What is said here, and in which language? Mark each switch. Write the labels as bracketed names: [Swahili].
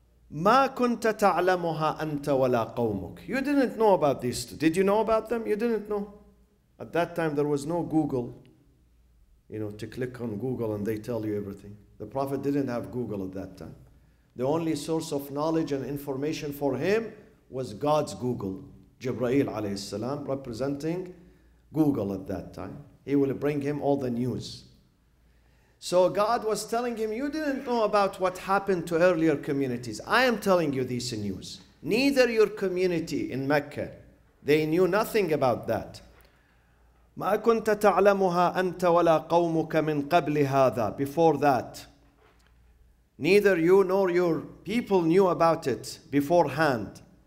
[Arabic] ما كنت تعلمها أنت ولا قومك. [English] You didn't know about these. Did you know about them? You didn't know. At that time there was no Google, to click on Google and they tell you everything. The Prophet didn't have Google at that time. The only source of knowledge and information for him was God's Google. Jibreel alayhi salam representing Google at that time. He will bring him all the news. So God was telling him, you didn't know about what happened to earlier communities. I am telling you this news. Neither your community in Mecca, they knew nothing about that. [Arabic] ما كنت تعلمها أنت ولا قومك من قبل هذا. [English] Before that, neither you nor your people knew about it beforehand.